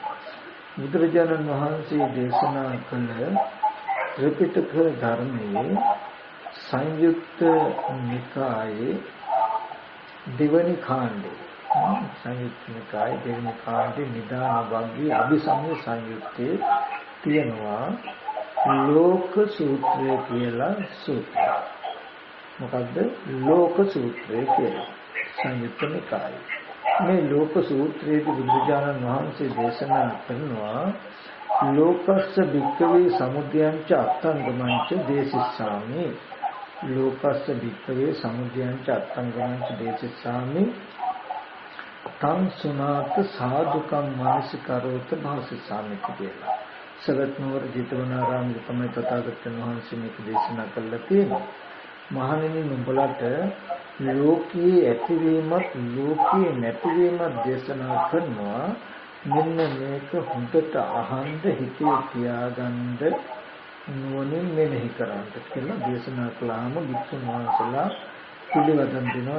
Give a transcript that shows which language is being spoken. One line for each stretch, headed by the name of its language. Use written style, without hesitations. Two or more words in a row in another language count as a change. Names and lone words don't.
Sinhala: බුදුරජාණන් වහන්සේ දේශනා කළ ත්‍රිපිටක ධර්මයේ සංයුක්ත නිකායේ දෙවනි කාණ්ඩේ සංයුක්ත නිකායේ දෙවනි කාණ්ඩේ නිදාන වර්ගයේ අභිසමය සංයුත්තේ තියෙනවා ලෝක සූත්‍රය කියලා සූත්‍රය. මොකද්ද ලෝක සූත්‍රය කියලා? සංයුක්ත නිකායේ මේ ලෝක සූත්‍රයේදී බුදුරජාණන් වහන්සේ දේශනා කරනවා
Pali: ලෝකස්ස භික්ඛවේ සමුදයංච අත්තංගමංච දේසිස්සාමි. ලෝකස්ස භික්ඛවේ සමුදයංච අත්තංගමංච දේසිස්සාමි තං සුනාත සාදුකම් මානසිකරෝත භාසිස්සාමි කියලා.
Sinhala: සවැත් නුවර ජේතවනාරාමයේ තමයි තථාගතයන් වහන්සේ මේක දේශනා කළා තියෙනවා. මහණෙනි නුඹලට ලෝකයේ ඇතිවීමත් ලෝකයේ නැතිවීමත් දේශනා කරනවා. මෙන්න මේක හොඳට අහන්න හිතේ තියාගන්න නුවණින් මෙනෙහි කරන්න කියලා දේශනා කළාම වික්ෂුන් වහන්සේලා පිළිවදන් දෙනවා.